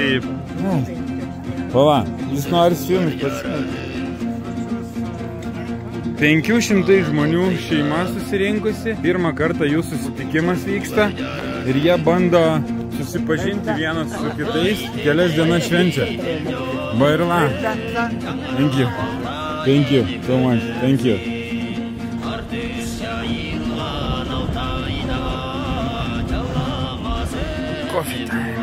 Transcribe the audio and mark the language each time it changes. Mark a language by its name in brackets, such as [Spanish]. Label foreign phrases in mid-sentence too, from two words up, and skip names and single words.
[Lithuanian] Pala, jis nori su jumis pasimėti. 500 žmonių šeima susirinkusi. Pirmą kartą jų susitikimas vyksta. Ir jie bando susipažinti vienas su kitais. Kelias dienas švenčia. Bairla. [English] Thank you. Thank you so much. Thank you. Coffee time.